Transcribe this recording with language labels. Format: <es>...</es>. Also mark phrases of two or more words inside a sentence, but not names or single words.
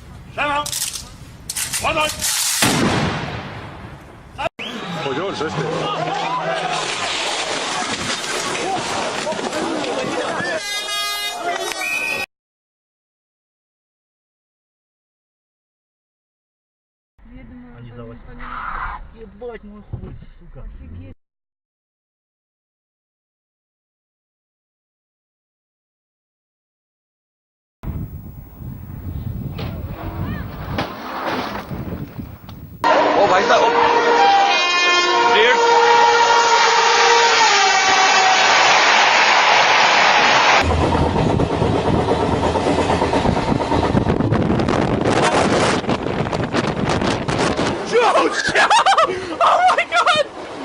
<pl>Siema! Ładuj! Chodź, coś ty.</pl> <ru>Они за 8. Ебать мой хуй, сука.</ru> <hi>ओ भाई साहब क्लियर</hi> <en>Oh my god!</en>